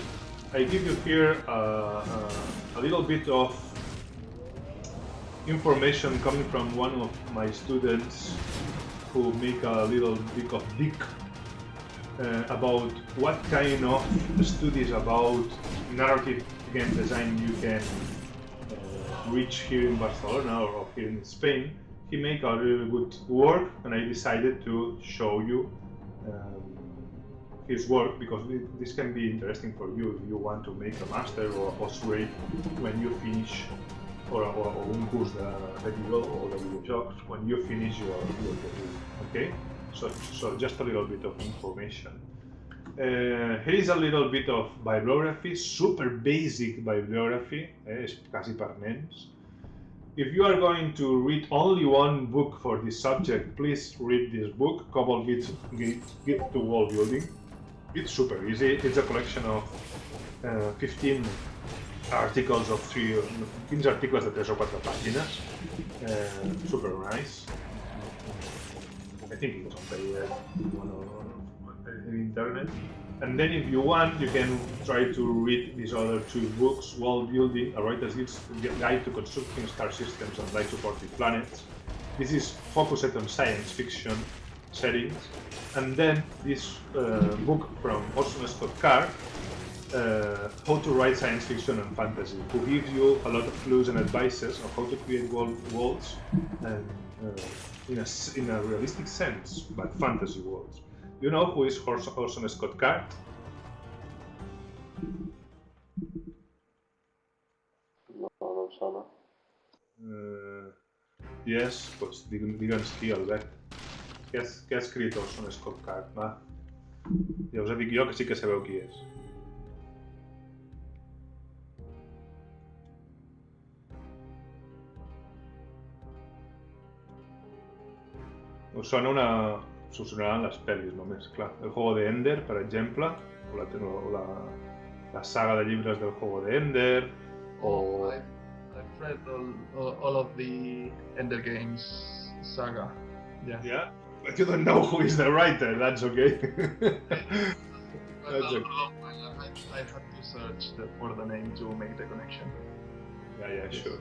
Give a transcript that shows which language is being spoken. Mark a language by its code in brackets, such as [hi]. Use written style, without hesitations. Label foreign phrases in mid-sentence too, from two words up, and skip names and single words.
[en] I give you here a little bit of information coming from one of my students who make a little bit of dig about what kind of studies about narrative game design you can reach here in Barcelona or here in Spain. He make a really good work, and I decided to show you his work because this can be interesting for you if you want to make a master or a postgrad when you finish, or [ca] un curs de Google [en] or [ca] de videojocs [en] when you finish your degree. Okay, so just a little bit of information. Here is a little bit of bibliography, super basic bibliography, [ca] és quasi per nens. [en] If you are going to read only one book for this subject, please read this book, Cobalt Guide to World Building. It's super easy. It's a collection of 15 articles of 15 articles [ca] de 3 o 4 pàgines. [en] Super nice. I think it's on the internet. And then if you want, you can try to read these other 2 books, World Building, A Writer's Guide to Constructing Star Systems and Life-Supported Planets. This is focused on science fiction settings. And then this book from Orson Scott Card, How to Write Science Fiction and Fantasy, who gives you a lot of clues and advices on how to create worlds and in a realistic sense, but fantasy worlds. You know who is Orson Scott Card? [ca] No, no em sona. Yes, pues digue'ns qui, Albert. Què ha escrit Orson Scott Card? Va. Ja us dic jo que sí que sabeu qui és. Us sonaran les pel·lis només, clar. El Juego de Ender, per exemple, o la saga de llibres del Juego de Ender, o... [en] I've read all of the Ender Games saga. Yeah? But you don't know who is the writer, that's okay. That's okay. I had to search for the name to make the connection. Yeah, sure.